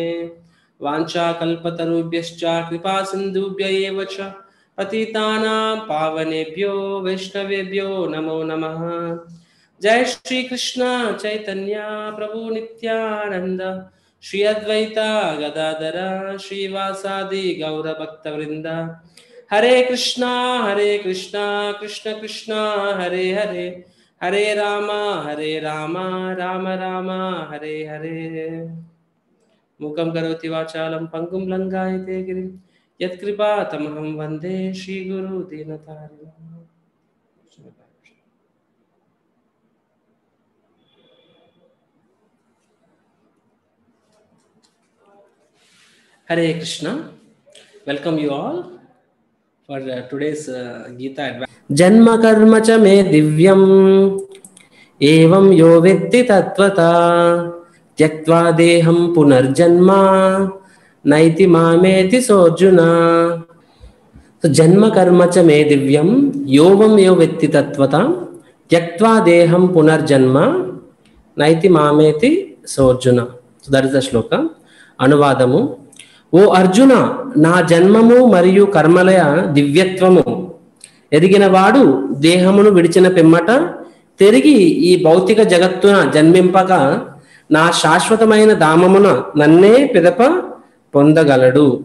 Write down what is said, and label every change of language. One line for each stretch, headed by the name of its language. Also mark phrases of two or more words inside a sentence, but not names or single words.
Sanskrit: वाञ्छाकल्पतरुभ्यश्च कृपा सिन्धुभ्य एव च पतितानां पावनेभ्यो वैष्णवेभ्यो नमो नमः। जय श्री कृष्ण चैतन्य प्रभु नित्यानंद श्री अद्वैता गदाधर श्रीवासादि गौरभक्तवृंद। हरे कृष्णा कृष्ण कृष्णा हरे हरे हरे राम राम राम हरे हरे। मूकं करोति वाचालं पंगुं लंघयते गिरिं यत्कृपातमहं वन्दे श्रीगुरु दीनतारिणम्।
English: Hare Krishna. Welcome you all for today's Gita Advance.
Sanskrit: जन्म कर्म च मे दिव्यम् एवं यो वेत्ति तत्त्वतः त्यक्त्वा देहं पुनर्जन्म नैति मामेति सोऽर्जुन. So जन्म कर्म च मे दिव्यम् योवम् यो वेत्ति तत्त्वतः त्यक्त्वा देहं पुनर्जन्म नैति मामेति सोऽर्जुन.
English: So that is the shloka.
Telugu: అనువాదము. ఓ అర్జున, నా జన్మము మరియు కర్మలయ దివ్యత్వము ఎరిగినవాడు దేహమును విడిచిన పిమ్మట తిరిగి ఈ భౌతిక జగత్తున జన్మింపక నా శాశ్వతమైన ధామమున నన్నే పిదప పొందగలడు.